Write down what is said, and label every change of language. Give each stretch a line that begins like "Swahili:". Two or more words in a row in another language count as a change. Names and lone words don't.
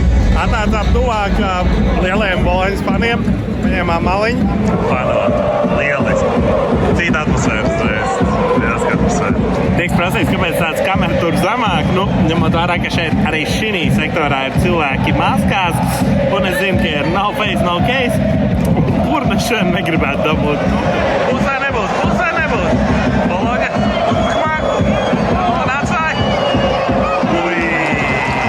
Latvian: Atnācām tuvāk lielajiem Boloņas faniem. Paņēmām maliņu. Panot, lieliski. Cita atmosfēras. Tiek prasīts, kāpēc tāds kamera tur zamāk. Nu, ņemot vērā, ka šeit arī šī sektorā ir cilvēki maskās. Un es zinu, ka ir
English: no face, no case.
Latvian: Kur mēs šeit negribētu dabūt? Pusē nebūs. Boloņa. Nāc vai?